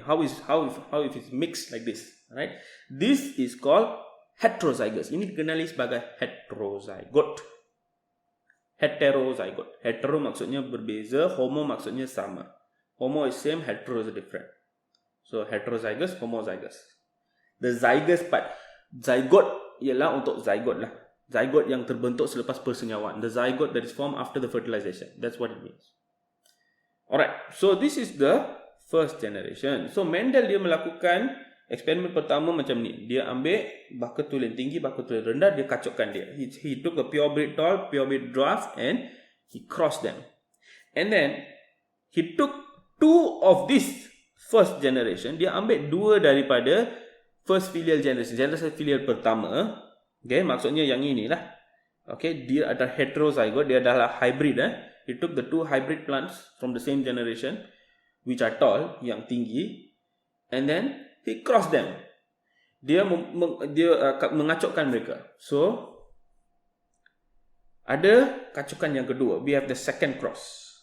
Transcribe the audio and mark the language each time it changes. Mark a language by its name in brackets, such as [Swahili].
[English] How if it's mixed like this? Right? This is called heterozygous. [Malay] Ini dikenali sebagai heterozygote. Heterozygote. Hetero maksudnya berbeza, homo maksudnya sama. [English] Homo is same, hetero is different. So heterozygous, homozygous. The zygous part, zygote [Malay] ialah untuk zygote lah. Zygote yang terbentuk selepas persenyawaan. [English] The zygote that is formed after the fertilization. That's what it means. Alright, so this is the first generation. [Malay] So Mendel dia melakukan eksperimen pertama macam ni. Dia ambil baka tulen tinggi, baka tulen rendah, dia kacukkan dia. [English] He took a purebred tall, purebred dwarf and he crossed them. And then he took two of this first generation. [Malay] Dia ambil dua daripada [English] first filial generation. [Malay] Generasi filial pertama. Okay, maksudnya yang inilah. Okay, dia adalah heterozygote, dia adalah hybrid. [English] He took the two hybrid plants from the same generation, which are tall, [Malay] yang tinggi, [English] and then he crossed them. [Malay] Dia mengacukkan mereka. So, ada kacukan yang kedua. [English] We have the second cross.